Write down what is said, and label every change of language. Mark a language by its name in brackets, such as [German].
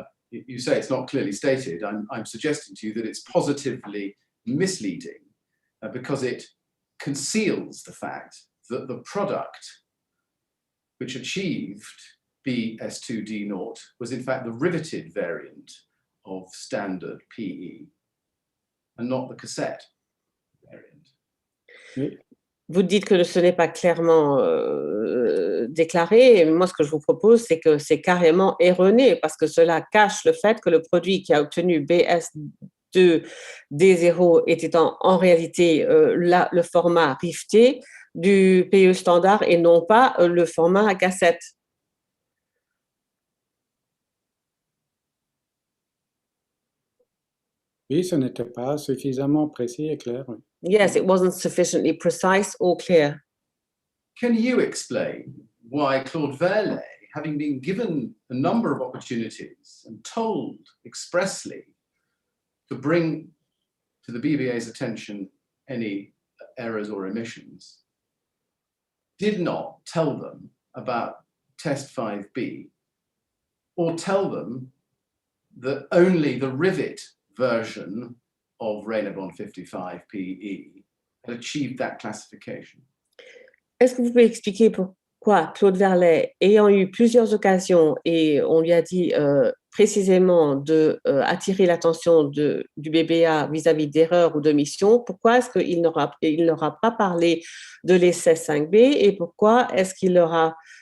[English] You say it's not clearly stated. I'm suggesting to you that it's positively misleading because it conceals the fact that the product which achieved BS2D0 was in fact the riveted variant of standard PE and not the cassette variant. [French] Oui. Vous dites que ce n'est pas clairement déclaré. Et moi, ce que je vous propose, c'est que c'est carrément erroné parce que cela cache le fait que le produit qui a obtenu BS2 D0 était en réalité le format rifté du PE standard et non pas le format à cassette. Oui, ce n'était pas suffisamment précis et clair. Oui. [English] Yes, it wasn't sufficiently precise or clear. Can you explain why Claude Verlet, having been given a number of opportunities and told expressly to bring to the BVA's attention any errors or omissions, did not tell them about test 5B or tell them that only the rivet version of Raynabon 55 PE had achieved that classification? [French] Est-ce que vous pouvez expliquer pourquoi Claude Verlet, ayant eu plusieurs occasions et on lui a dit précisément d'attirer l'attention du BBA vis-à-vis d'erreurs ou d'omissions, pourquoi est-ce qu'il n'aura pas parlé de l'essai 5B et pourquoi est-ce qu'il n'aura